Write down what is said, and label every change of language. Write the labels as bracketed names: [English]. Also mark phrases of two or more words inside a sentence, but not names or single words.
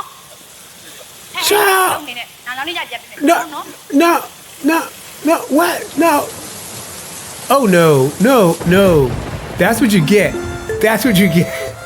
[English] Shut up [Burmese] နေနဲ့ငါနောက်နေ့ကျပြန်ပြီ [English] No, no, no, no, what? No. Oh, no, no, no. That's what you get. That's what you get.